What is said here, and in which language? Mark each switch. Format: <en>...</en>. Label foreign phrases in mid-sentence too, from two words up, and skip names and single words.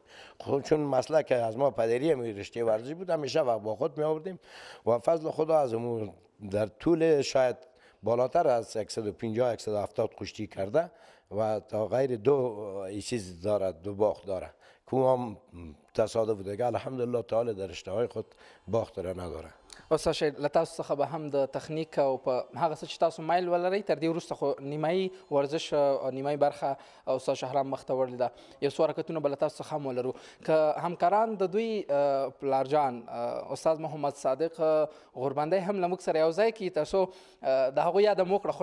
<fa>خب چون مسلک از ما پدری هم رشته ورزشی بود، همیشه وقت با خود می آوردیم و فضل خدا از همون در طول شاید بالاتر از 150 170 کشتی کرده و تا غیر 2 چیز داره، 2 باخت داره که هم تصادف دیگه الحمدلله تعالی در رشته های خود باخت را نداره.</fa> <ps>استاد شیر له تاسو څخه به هم د تخنیک او په هغه څه چې تاسو مایل ولرئ تر دې وروسته خو نیمایي ورزش نیمایي برخه استاد شهرام مخ ته وړلې ده، یو څو حرکتونه به له تاسو څخه هم ولرو. که همکاران د دوی پلارجان استاد محمد صادق غوربندی هم له موږ سره یو ځای کړي تر څو د هغوی یاد مو کړه.</ps>